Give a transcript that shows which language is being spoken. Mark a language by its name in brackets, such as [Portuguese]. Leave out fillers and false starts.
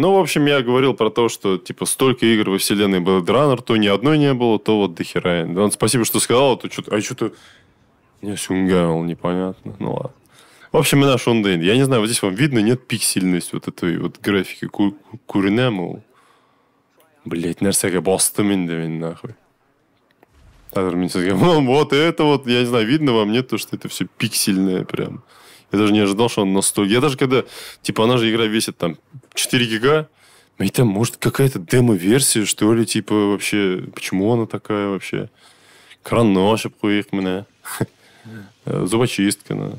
[Russian] Ну, в общем, я говорил про то, что, типа, столько игр во вселенной Blade Runner, то ни одной не было, то вот дохера. Да, спасибо, что сказал, то что-то... А что-то... Не сюнгал, непонятно. Ну, ладно. В общем, и наш ондейн. Я не знаю, вот здесь вам видно, нет пиксельности вот этой вот графики. Куринему. Блять, [Tatar] нәрсәгә бастым инде мин, [Russian] нахуй. Вот это вот, я не знаю, видно вам, нет, то, что это все пиксельное прям. Я даже не ожидал, что он настолько... Я даже когда... Типа, она же игра весит там 4 гига. И там, может, какая-то демо-версия, что ли, типа, вообще... Почему она такая вообще? Краношип их мне. Зубочистка. Да.